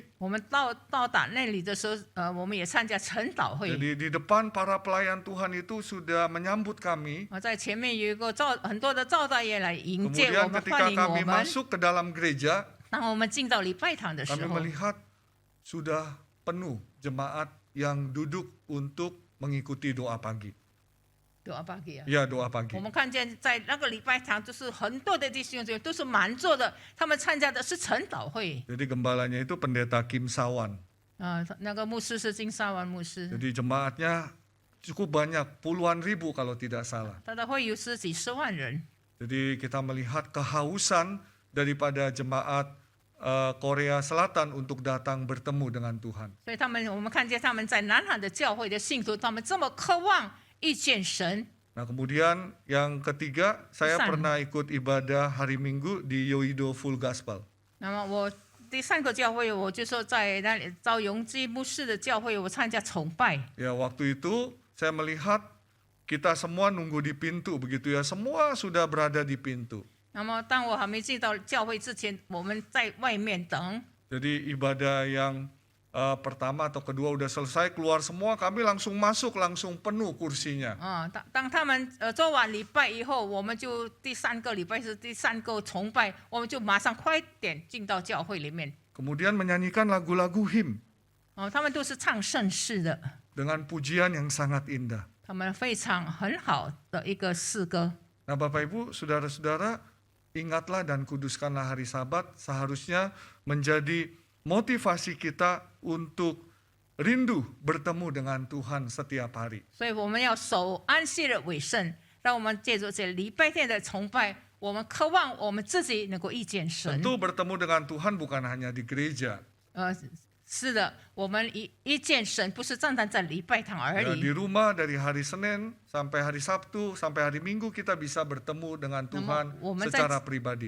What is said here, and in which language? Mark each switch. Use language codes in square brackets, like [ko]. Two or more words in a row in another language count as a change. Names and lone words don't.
[zh] 我们到达那里的时候，我们也参加晨祷会。 [id] jadi di depan para pelayan Tuhan itu sudah menyambut kami. [zh] 在前面有一个很多的招待业来迎接我 [id] Kemudian [zh] 们， [id] ketika [zh] 欢迎我 [id] kami [zh] 们。 [id] masuk ke dalam gereja, [zh] 当我们进到礼拜堂的时 [id] kami [zh] 候， [id] melihat sudah penuh jemaat yang duduk untuk mengikuti doa pagi. doa pagi 啊。 Ya, doa pagi. [zh] 我们看见在那个礼拜堂，就是很多的弟兄姐妹都是满座的，他们参加的是晨祷会。 [id] Jadi gembalanya itu pendeta Kim Sawan. [zh] 那个牧师是金沙湾牧师， [id] Jadi jemaatnya cukup banyak, puluhan ribu kalau tidak salah. [zh] 他的会友是几十万人。 [id] Jadi kita melihat kehausan daripada jemaat Korea Selatan untuk datang bertemu dengan Tuhan. [zh] 所以我们看见他们在南韩的教会的信徒，他们这么渴望遇见神。 [id] Nah, kemudian yang ketiga, saya Pesan. pernah ikut ibadah hari Minggu di Yoido Full Gospel. [zh] 那么第3个教会，我就说在那里赵永基牧师的教会，我参加崇拜。 [id] Ya, waktu itu saya melihat kita semua nunggu di pintu begitu ya, semua sudah berada di pintu. [zh] 那么当我还没进到教会之前，我们在外面等。 [id] Jadi ibadah yang pertama atau kedua udah selesai, keluar semua, kami langsung masuk, langsung penuh kursinya. [zh] 当他们做完礼拜以后，我们就第3个礼拜是第3个崇拜，我们就马上快点进到教会里面。 [id] Kemudian menyanyikan lagu-lagu him [zh] 他们都是唱圣诗的， [id] dengan pujian yang sangat indah. [zh] 他们非常很好的一个诗歌。 [id] Nah, Bapak Ibu, saudara-saudara, ingatlah dan kuduskanlah hari Sabat seharusnya menjadi motivasi kita untuk rindu bertemu dengan Tuhan setiap hari. [zh] 所以我们要守安息日为圣，让我们借助这礼拜天的崇拜，我们渴望我们自己能够遇见神。 [id] Tentu bertemu dengan Tuhan bukan hanya di gereja. [zh] 是的，我们遇见神不是单单在礼拜堂而 [id] Ya, [zh] 已。 [id] di rumah dari hari Senin sampai hari Sabtu sampai hari Minggu kita bisa bertemu dengan Tuhan secara pribadi.